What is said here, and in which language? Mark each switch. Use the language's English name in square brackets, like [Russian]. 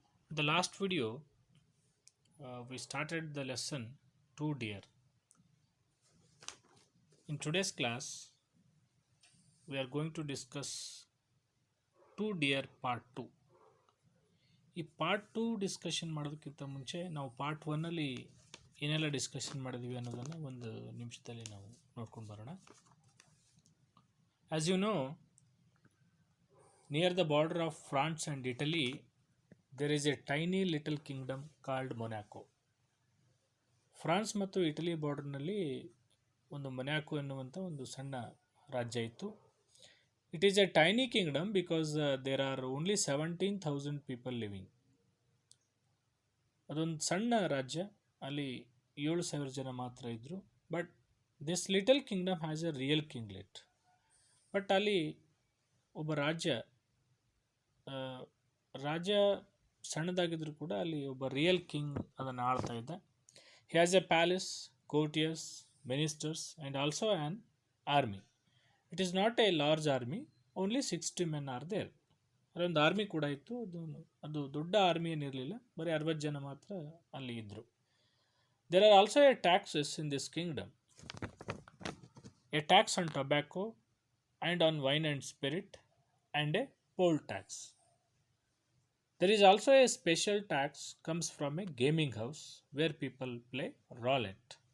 [English] In the last video, we started the lesson 2 Dear. In today's class, we are going to discuss 2 Dear part 2. [Kannada] ಈ part 2 discussion ಮಾಡೋದಕ್ಕಿಂತ ಮುಂಚೆ ನಾವು part 1ಅಲ್ಲಿ ಏನೆಲ್ಲ discussion ಮಾಡಿದ್ವಿ ಅನ್ನೋದನ್ನು ಒಂದು ನಿಮಿಷದಲ್ಲಿ ನಾವು ನೋಡ್ಕೊಂಡು ಬರೋಣ. [English] As you know, near the border of France and Italy, there is a tiny little kingdom called Monaco. [Kannada] France ಮತ್ತು ಇಟಲಿ ಬಾರ್ಡರ್ನಲ್ಲಿ ಒಂದು ಮೊನಾಕೋ ಎನ್ನುವಂಥ ಒಂದು ಸಣ್ಣ ರಾಜ್ಯ ಇತ್ತು. [English] It is a tiny kingdom because there are only 17,000 people living. [Kannada] ಅದೊಂದು ಸಣ್ಣ ರಾಜ್ಯ, ಅಲ್ಲಿ 7,000 ಜನ ಮಾತ್ರ ಇದ್ದರು. [English] But this little kingdom has a real kinglet. [Kannada] But ಅಲ್ಲಿ ಒಬ್ಬ ರಾಜ್ಯ ಸಣ್ಣದಾಗಿದ್ದರೂ ಕೂಡ ಅಲ್ಲಿ ಒಬ್ಬ ರಿಯಲ್ ಕಿಂಗ್ ಅದನ್ನು ಆಳ್ತಾ ಇದ್ದ. [English] He has a palace, courtiers, ministers and also an army. It is not a large army, only 60 men are there. [Kannada] ಅದೊಂದು ಆರ್ಮಿ ಕೂಡ ಇತ್ತು. ಅದು ದೊಡ್ಡ ಆರ್ಮಿ ಏನಿರಲಿಲ್ಲ, ಬರೀ 60 ಜನ ಮಾತ್ರ ಅಲ್ಲಿ ಇದ್ದರು. [English] There are also a taxes in this kingdom. A tax on tobacco and on wine and spirit, and a poll tax. There is also a special tax comes from a gaming house where people play roulette.